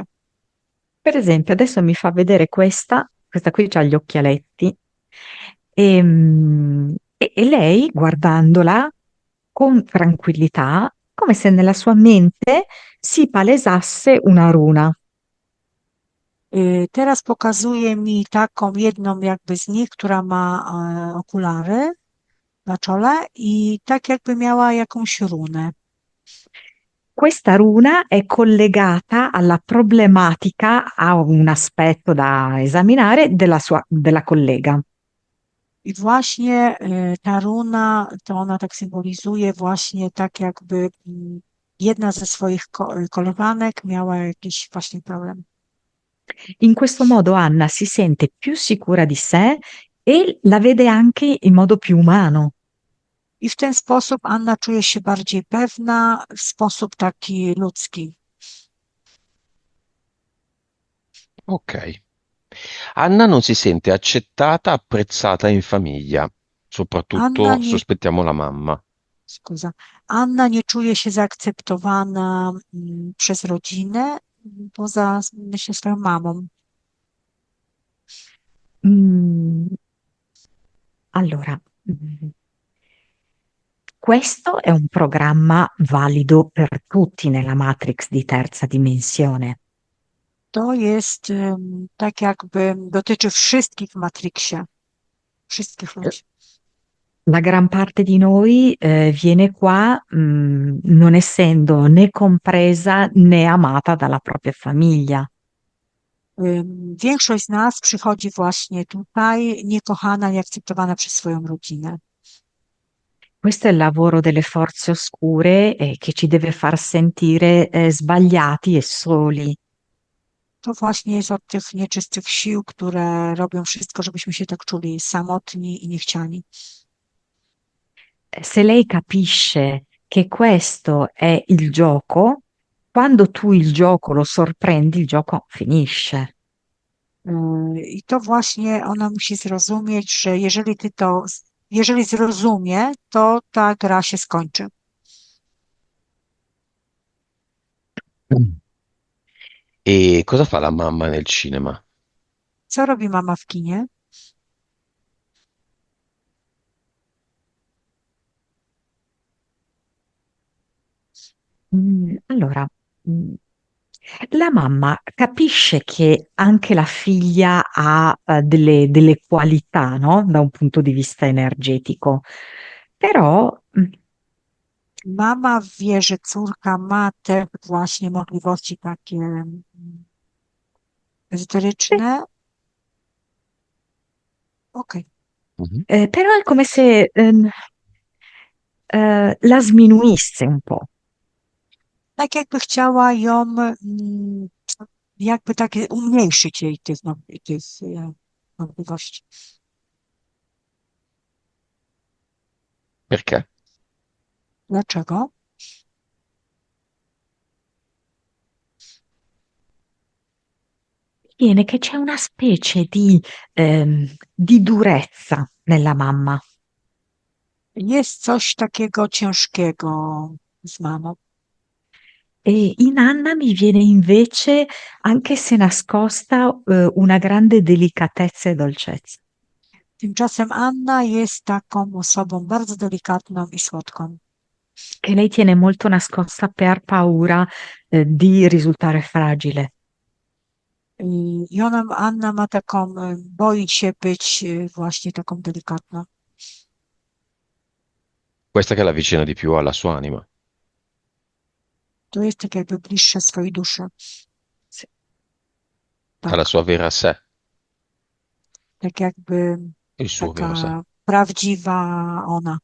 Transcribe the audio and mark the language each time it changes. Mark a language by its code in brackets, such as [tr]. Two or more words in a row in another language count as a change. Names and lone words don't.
[it] Per esempio, adesso mi fa vedere questa qui ha gli occhialetti e lei, guardandola con tranquillità, come se nella sua mente si palesasse una runa. [pl] Teraz pokazuje mi taką jedną jakby z nich, która ma okulary na czole i tak jakby miała jakąś runę. [it] Questa runa è collegata alla problematica, a un aspetto da esaminare della collega. [pl] I właśnie ta runa, to ona tak symbolizuje właśnie tak jakby jedna ze swoich koleżanek miała jakiś właśnie problem. [it] In questo modo Anna si sente più sicura di sé e la vede anche in modo più umano. [pl] I w ten sposób Anna czuje się bardziej pewna w sposób taki ludzki. Ok. [it] Anna non si sente accettata, apprezzata in famiglia, Anna soprattutto [pl] nie, [it] sospettiamo la mamma. [pl] scusa, Anna nie czuje się zaakceptowana przez rodzinę, poza, myślę, swoją mamą. [it] Mm, allora, mm, questo è un programma valido per tutti nella Matrix di terza dimensione. [pl] To jest tak jakby dotyczy wszystkich w Matrixie, wszystkich ludzi. [it] La gran parte di noi viene qua non essendo né compresa né amata dalla propria famiglia. [pl] Większość z nas przychodzi właśnie tutaj niekochana, nieakceptowana przez swoją rodzinę. [it] Questo è il lavoro delle forze oscure che ci deve far sentire sbagliati e soli. [pl] To właśnie jest od tych nieczystych sił, które robią wszystko, żebyśmy się tak czuli samotni i niechciani. [it] Se lei capisce che questo è il gioco, quando tu il gioco lo sorprendi, il gioco finisce. [pl] I to właśnie ona musi zrozumieć, że jeżeli zrozumie, to ta gra się skończy. [it] E cosa fa la mamma nel cinema? [pl] Co robi mama w kinie? [it] Allora, mm, la mamma capisce che anche la figlia ha delle qualità, no? Da un punto di vista energetico, però [pl] Mama wie, że córka ma te właśnie możliwości takie ezoteryczne. Okej. Mhm. [it] però è come se la sminuisse un po'. [pl] Tak jakby chciała ją jakby takie umniejszyć jej tych możliwości. [it] Perché? [pl] Dlaczego? [it] Viene che c'è una specie di durezza nella mamma. [pl] Jest coś takiego ciężkiego z mamą. [it] E in Anna mi viene invece, anche se nascosta, una grande delicatezza e dolcezza. [pl] Tymczasem Anna jest taką osobą bardzo delikatną i słodką. [it] Che lei tiene molto nascosta per paura, di risultare fragile. [pl] I Anna ma taką, boi się być właśnie taką delikatną. [it] Questa che l'avvicina di più alla sua anima, [pl] To jest tak jakby bliższe swojej duszy. [it] Sì. alla [pl] Tak, [it] sua vera sé, [pl] tak jakby [it] il suo vero sé. [pl] taka prawdziwa ona.